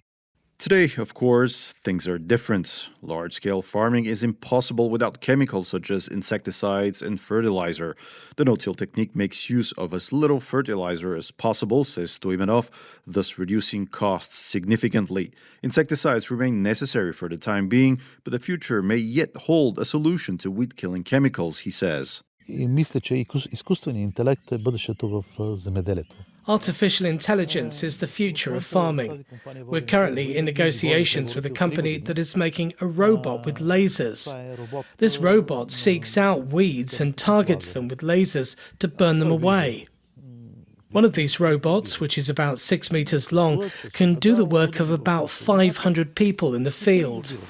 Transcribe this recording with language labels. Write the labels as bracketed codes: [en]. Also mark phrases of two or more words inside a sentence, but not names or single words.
[en] Today, of course, things are different. Large-scale farming is impossible without chemicals such as insecticides and fertilizer. The no-till technique makes use of as little fertilizer as possible, says Stoimenov, thus reducing costs significantly. Insecticides remain necessary for the time being, but the future may yet hold a solution to weed-killing chemicals, he says. [bg] И мисля, че изкуственият интелект е бъдещето в земеделието. [en] Artificial intelligence is the future of farming. We're currently in negotiations with a company that is making a robot with lasers. This robot seeks out weeds and targets them with lasers to burn them away. One of these robots, which is about 6 meters long, can do the work of about 500 people in the field.